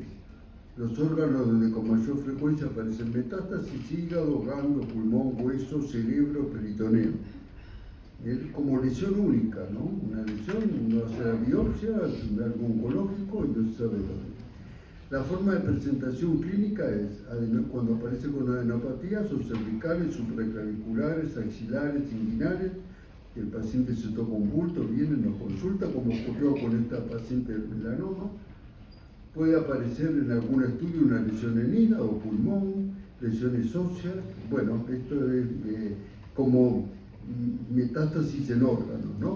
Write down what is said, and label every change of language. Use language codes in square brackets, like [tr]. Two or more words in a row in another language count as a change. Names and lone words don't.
[es] Los órganos donde con mayor frecuencia aparecen metástasis: hígado, ganglio, pulmón, hueso, cerebro, peritoneo. Como lesión única, ¿no? Una lesión, uno hace la biopsia, es algo oncológico y no se sabe dónde. La forma de presentación clínica es, cuando aparece con adenopatía, son cervicales, supraclaviculares, axilares, inguinales. El paciente se toca un bulto, viene, nos consulta, como ocurrió con esta paciente del melanoma. Puede aparecer en algún estudio una lesión en hígado, pulmón, lesiones óseas. Bueno, esto es como metástasis en órganos, ¿no?